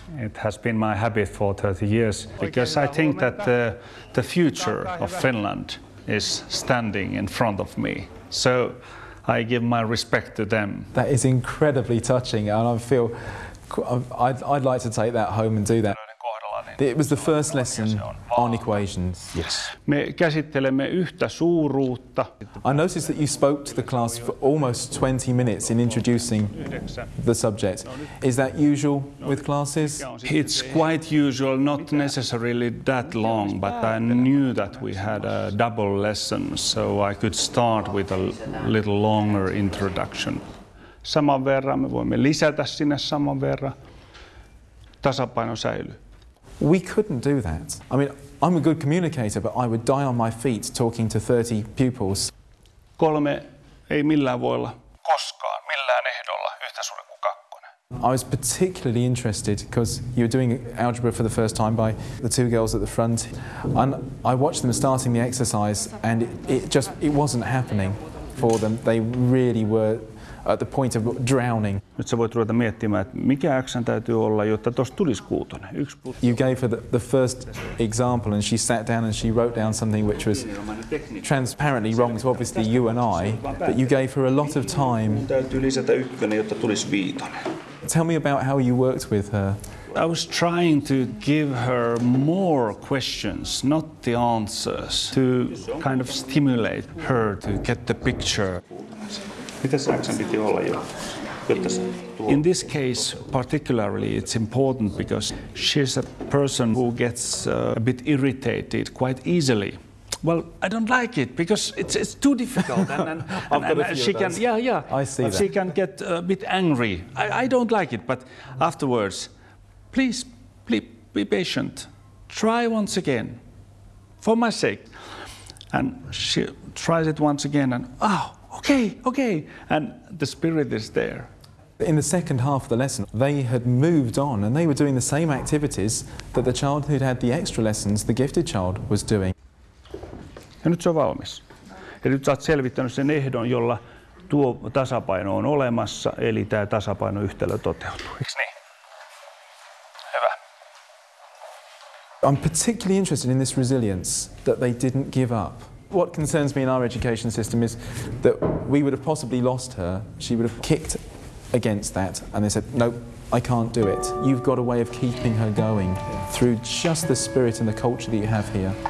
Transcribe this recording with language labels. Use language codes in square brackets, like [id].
[en] It has been my habit for 30 years, because I think that the future of Finland is standing in front of me. So I give my respect to them. That is incredibly touching, and I feel I'd like to take that home and do that. It was the first lesson on equations. Yes. [fi] Me käsittelemme yhtä suuruutta. [en] I noticed that you spoke to the class for almost 20 minutes in introducing the subject. Is that usual with classes? It's quite usual, not necessarily that long, but I knew that we had a double lesson, so I could start with a little longer introduction. [fi] Saman verran, me voimme lisätä sinne saman verran. Tasapaino säilyy. [en] We couldn't do that. I mean, I'm a good communicator, but I would die on my feet talking to 30 pupils. [fi] Kolme ei millään voi olla koskaan, millään ehdolla yhtä suuri kuin kakkonen. [en] I was particularly interested because you were doing algebra for the first time by the two girls at the front. And I watched them starting the exercise and it wasn't happening for them. They really were at the point of drowning. [fi] Nyt sä voit ruveta miettimään, että mikä äksän täytyy olla, jotta tosta tulisi kuutonen. [en] You gave her the first example and she sat down and she wrote down something which was transparently wrong to obviously you and I, but you gave her a lot of time. [fi] Täytyy lisätä ykkönen, jotta tulisi viitonen. [en] Tell me about how you worked with her. I was trying to give her more questions, not the answers, to kind of stimulate her to get the picture. [fi] Mitäs äksän piti olla jo? [en] In this case, particularly, it's important because she's a person who gets a bit irritated quite easily. Well, I don't like it because it's too difficult. She can get a bit angry. I don't like it, but afterwards, please be patient. Try once again, for my sake. And she tries it once again, and okay. And the spirit is there. In the second half of the lesson, they had moved on and they were doing the same activities that the child who'd had the extra lessons, the gifted child, was doing. [fi] Ja nyt se on valmis. Ja nyt sä oot selvittänyt sen ehdon, jolla tuo tasapaino on olemassa, eli tämä tasapainoyhtälö toteutuu. Eiks niin? Hyvä. [en] I'm particularly interested in this resilience, that they didn't give up. What concerns me in our education system is that we would have possibly lost her, she would have kicked against that, and they said, nope, I can't do it. You've got a way of keeping her going through just the spirit and the culture that you have here.